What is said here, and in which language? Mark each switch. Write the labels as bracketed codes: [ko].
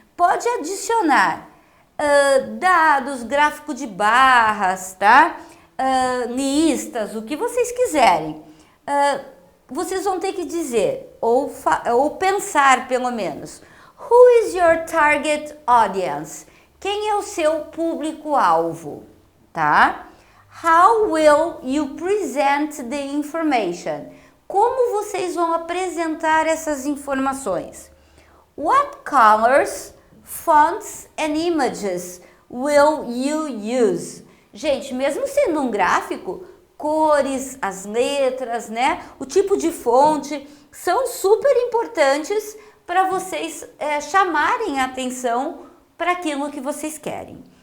[pt] Pode adicionar dados, gráfico de barras, tá? Listas, o que vocês quiserem. Vocês vão ter que dizer, ou pensar pelo menos, [en] who is your target audience? [pt] Quem é o seu público-alvo, tá? [en] How will you present the information? [pt] Como vocês vão apresentar essas informações? [en] What colors, fonts and images will you use? [pt] Gente, mesmo sendo um gráfico, cores, as letras, né? O tipo de fonte são super importantes para vocês chamarem a atenção para aquilo que vocês querem.